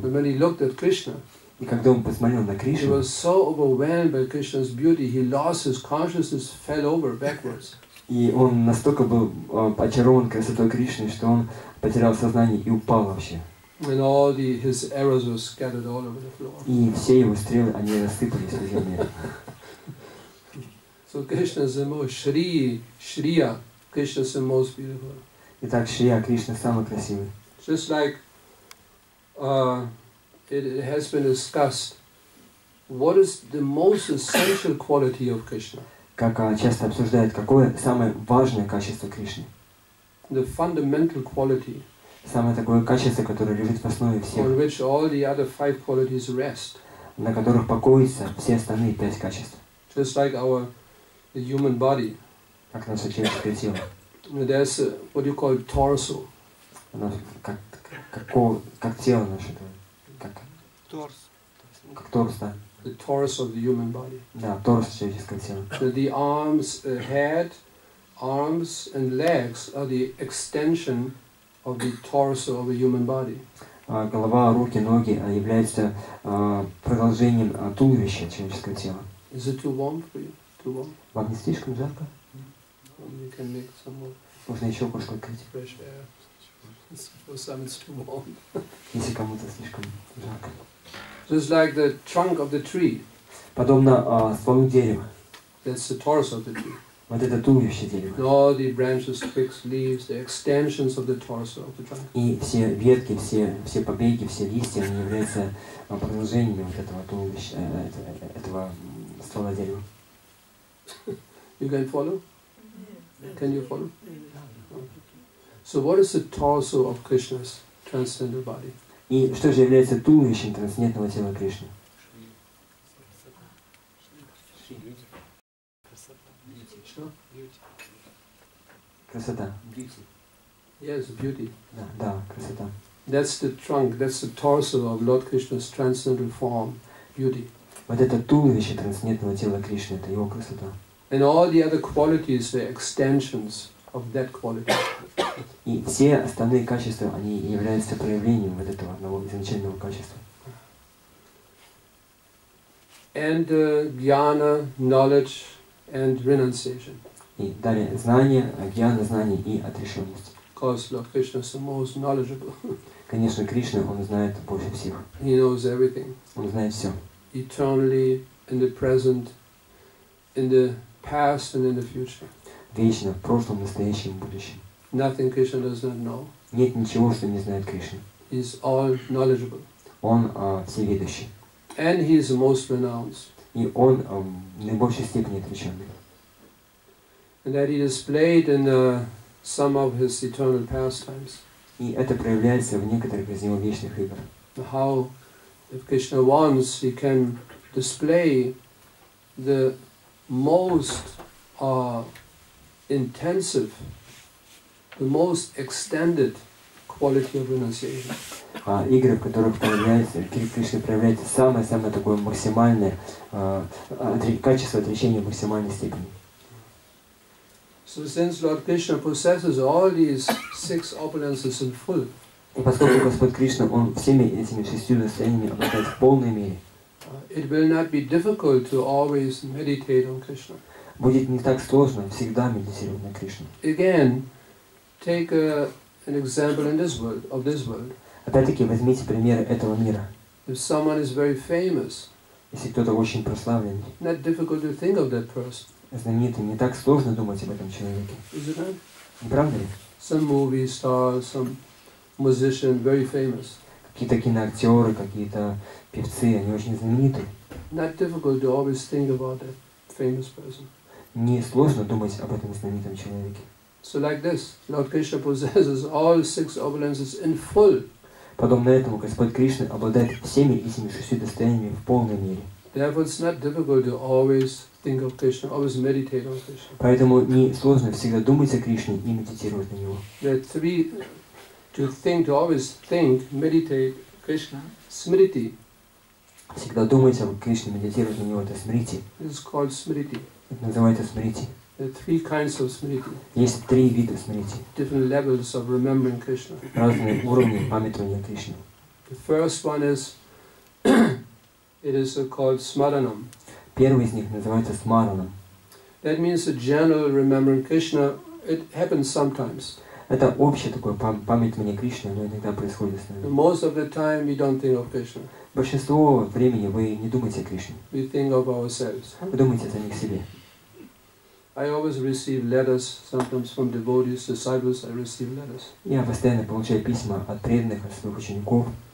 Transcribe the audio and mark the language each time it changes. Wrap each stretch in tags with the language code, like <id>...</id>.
<en>But when he looked at Krishna,</en> <ru>И когда он посмотрел на</ru> <en>he</en> <ru>Кришну,</ru> <en>was so overwhelmed by Krishna's beauty, he lost his consciousness, fell over backwards.</en> <ru>и он настолько был очарован красотой Кришны, что он потерял сознание и упал вообще.</ru> <en>And all his arrows were scattered all over the floor.</en> <ru>И все его стрелы, они рассыпались по земле.</ru> <en>So Krishna is the most Shriya, Krishna is the most beautiful.</en> <ru>Итак, Шрия Кришна самый красивый.</ru> <en>Just like it has been discussed, what is the most essential quality of Krishna?</en> <ru>Как часто обсуждают, какое самое важное качество Кришны.</ru> <en>The fundamental quality</en> <ru>Самое такое качество, которое лежит в основе всех,</ru> <en>on which all the other 5 qualities rest.</en> <ru>на которых покоятся все остальные 5 качеств.</ru> <en>Just like the human body.</en> <ru>Как наше человеческое тело.</ru> <en>There's what you call torso.</en> <ru>Оно как тело наше. Как торс, да.</ru> <en>The torso of the human body.</en> <ru>Да, торс человеческого тела.</ru> <en>The arms, head, arms and legs are the extension of the torso of a human body.</en> <ru>Голова, руки, ноги являются продолжением туловища человеческого тела.</ru> <en>Is it too warm for you? Too warm?</en> <ru>Вам не слишком жарко?</ru> <en>You can make some more</en> <ru>Можно еще кое-что открыть.</ru> <en>fresh air. For some it's too warm.</en> <ru>Если кому-то слишком жарко.</ru> <en>Just like the trunk of the tree.</en> <ru>Подобно стволу дерева.</ru> <en>That's the torso of the tree.</en> <ru>Вот это туловище дерева.</ru> <en>And all the branches, twigs, leaves, the extensions of the torso of the trunk.</en> <ru>И все ветки, все побеги, все листья, они являются продолжениями вот этого туловища, этого ствола дерева.</ru> <en>You can follow? Can you follow? So what is the torso of Krishna's transcendental body?</en> <ru>И что же является туловищем трансцендентного тела Кришны? Красота.</ru> <en>Yes, beauty.</en> <ru>Да, красота.</ru> <en>That's the trunk, that's the torso of Lord Krishna's transcendental form, beauty.</en> <ru>Вот это туловище трансцендентного тела Кришны, это его красота.</ru> <en>And all the other qualities, they're extensions of that quality.</en> <ru>И все остальные качества, они являются проявлением вот этого одного изначального качества.</ru> <en>And jnana, knowledge, and renunciation.</en> <ru>И далее знание, гьяна, знание и отрешенность.</ru> <en>Because Lord Krishna is the most knowledgeable.</en> <ru>Конечно, Кришна, он знает больше всех.</ru> <en>He knows everything.</en> <ru>Он знает все.</ru> <en>Eternally, in the present, in the past and in the future.</en> <ru>Вечно, в прошлом, настоящем, будущем.</ru> <en>Nothing Krishna does not know.</en> <ru>Нет ничего, что не знает Кришна.</ru> <en>He is all knowledgeable.</en> <ru>Он всевидящий.</ru> <en>And he is the most renounced.</en> <ru>И он в наибольшей степени отреченный.</ru> <en>And that he displayed in some of his eternal pastimes.</en> <ru>И это проявляется в некоторых из его вечных игр.</ru> <en>How, if Krishna wants, he can display the most intensive, the most extended quality of renunciation.</en> <ru>Игры, в которых проявляется, Кришна проявляет самое-самое такое максимальное качество отречения в максимальной степени.</ru> <en>So since Lord Krishna possesses all these 6 opulences in full,</en> <ru>и поскольку Господь Кришна, он всеми этими 6 достояниями обладает в полной мере,</ru> <en>it will not be difficult to always meditate on Krishna.</en> <ru>Будет не так сложно всегда медитировать на Кришну.</ru> <en>Again, take an example in this world, of this world.</en> <ru>Опять-таки возьмите примеры этого мира.</ru> <en>If someone is very famous,</en> <ru>если кто-то очень прославленный,</ru> <en>not difficult to think of that person.</en> <ru>Знаменитый, не так сложно думать об этом человеке.</ru> <en>Is it not?</en> <ru>Не правда ли?</ru> <en>Some movie star, some musician, very famous.</en> <ru>Какие-то киноактеры, какие-то певцы, они очень знаменитые.</ru> <en>Not difficult to always think about that famous person.</en> <ru>Не сложно думать об этом знаменитом человеке.</ru> <en>So like this, Lord Krishna possesses all 6 opulences in full.</en> <ru>Подобно этому Господь Кришна обладает всеми этими 6 достояниями в полной мере.</ru> <en>Therefore, it's not difficult to always think of Krishna, always meditate on Krishna.</en> <ru>Поэтому не сложно всегда думать о Кришне и медитировать на него.</ru> <en>There are 3 to think, to always think, meditate Krishna, smriti.</en> <ru>Всегда думать об Кришне, медитировать на него, это смрити.</ru> <en>This is called smriti.</en> <ru>Это называется смрити.</ru> <en>There are 3 kinds of smriti.</en> <ru>Есть 3 вида смрити.</ru> <en>Different levels of remembering Krishna.</en> <ru>Разные уровни памятования Кришны.</ru> <en>The first one is, it is called smaranam.</en> <ru>Первый из них называется смараном.</ru> <en>That means a general remembering Krishna. It happens sometimes.</en> <ru>Это общее такое памятование Кришны, но иногда происходит с нами.</ru> <en>Most of the time we don't think of Krishna.</en> <ru>Большинство времени вы не думаете о Кришне.</ru> <en>We think of ourselves.</en> <ru>Вы думаете о самих себе.</ru> <en>I always receive letters, sometimes from devotees, disciples, I receive letters.</en> <ru>Я постоянно получаю письма от преданных, от своих учеников.</ru>